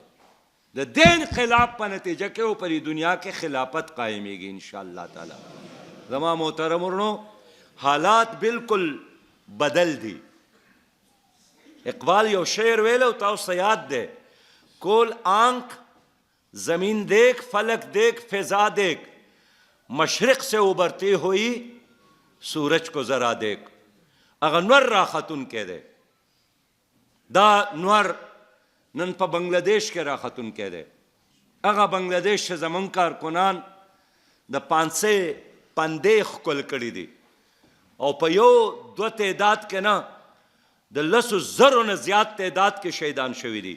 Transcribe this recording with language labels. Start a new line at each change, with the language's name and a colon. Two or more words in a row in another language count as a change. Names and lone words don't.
Pashto: د دې انقلاب په نتیجه کې او په دنیا کې خلافت قایمیږي
Arabic: انشاءالله تعالی.
Pashto: زما محترم ورونو، حالات بالکل بدل دي. اقبال یو شعر ویلو، تاسو یاد دی،
Urdu: کول آنکھ زمین دیکھ، فلک دیکھ، فضا دیکھ، مشرق سے ابھرتی ہوئی سورج کو ذرا دیکھ.
Pashto: هغه نور راختون کې دی. دا نور نن په بنگلادیش کې راختون کې دی. هغه بنگلادیش چې زمونږ کارکنان د 500 پندې ښکل کړي دي او په یو دو تعداد کې نه د 100,000 نه زیات تعداد کې شهیدان شوي دي.